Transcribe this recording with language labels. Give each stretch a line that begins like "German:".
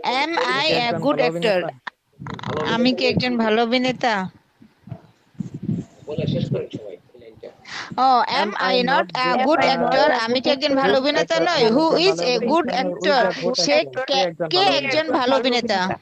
English: Am I a good actor,
Bangla: আমি কি একজন ভালো অভিনেতা? বলে শেষ করি সবাই এই লাইনটা।
English: Oh, am I not a good actor,
Bangla: আমি কি একজন ভালো অভিনেতা নই?
English: Who is a good actor,
Bangla: সে কে একজন ভালো অভিনেতা?